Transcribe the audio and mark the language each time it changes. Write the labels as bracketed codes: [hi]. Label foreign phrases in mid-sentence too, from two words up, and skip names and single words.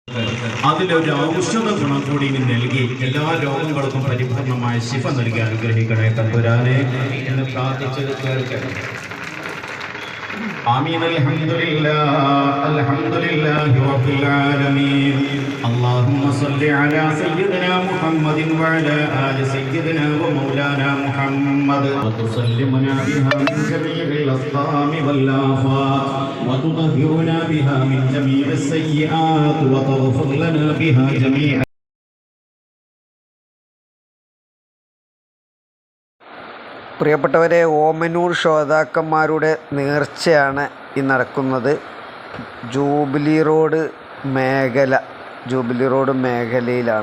[ml] അതിലൊരു ഔഷധ ഗുണം കൂടി നൽകി എല്ലാ രോഗങ്ങൾക്കും പരിപൂർണമായ ശിഫ നൽകി അനുഗ്രഹിക്കണേ തമ്പുരാനെ എന്ന് പ്രാർത്ഥിച്ചത് കേൾക്കണം. [ar] آمين. الحمد لله رب العالمين. اللهم صل على سيدنا محمد وعلى آل سيدنا ومولانا محمد وتسلمنا بها من جميع الأسقام والآفات وتطهرنا بها من جميع السيئات وتغفر لنا بها جميعا. [ml] പ്രിയപ്പെട്ടവരെ, ഓമനൂർ ശ്രോതാക്കന്മാരുടെ നേർച്ചയാണ് ഈ നടക്കുന്നത്. ജൂബിലി റോഡ് മേഖലയിലാണ്.